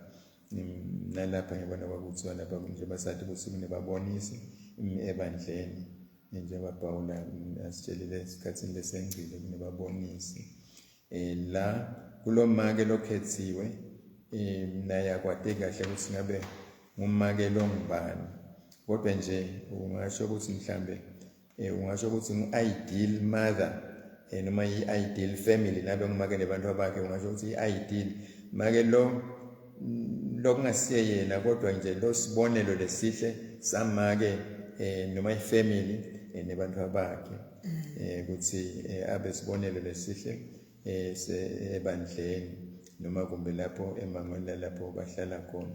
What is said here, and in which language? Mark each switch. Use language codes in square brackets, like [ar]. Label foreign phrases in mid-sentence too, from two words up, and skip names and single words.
[ss] Nalapha ngiyabona kwakuthiwa lapha nje basathi ukuthi kunebabonisi ebandleni, njengoba Pawulo asitshelile esikhathini lesengcile kunebabonisi. La kulo make lokhethiwe naye akwade kahle ukuthi ngabe ngumake lo ngubani, kodwa nje ungasho ukuthi mhlambe ungasho ukuthi ngu- [en] ideal mother [ss] noma i- [en] ideal family [ss] nabe ngumake nebantu bakhe, ungasho ukuthi i-ideal make lo lokungasiye yena, kodwa nje lo sibonelo lesihle samake noma ifamily nebantu bakhe, ukuthi abe sibonelo lesihle ebandleni noma kumbe lapho emangweni lapho bahlala khona.